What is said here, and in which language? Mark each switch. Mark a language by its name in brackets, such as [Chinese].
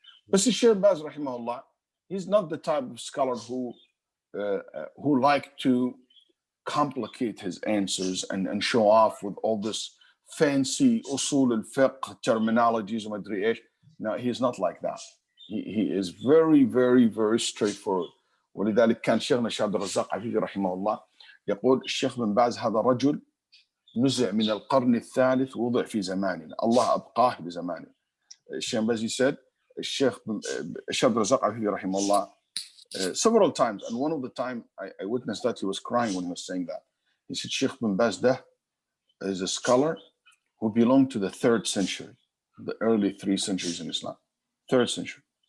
[English] But see, Sheikh Baz, rahimahullah, he's not the type of scholar who like to complicate his answers and show off with all this fancy usul al-fiqh terminologies. No, he's not like that. He is very, very, very straightforward. [Arabic] ولذلك كان شيخنا الشيخ عبد الرزاق عفيفي رحمه الله يقول الشيخ بن باز هذا رجل نزع من القرن الثالث ووضع في زماننا الله أبقاه بزمانه. [English] الشيخ بن باز said الشيخ عبد الرزاق عفيفي رحمه الله several times, and one of the time I witnessed that he was crying when he was saying that. He said Sheikh Bin Baz is a scholar who belonged to the 3rd century, the early 3 centuries in Islam, 3rd century.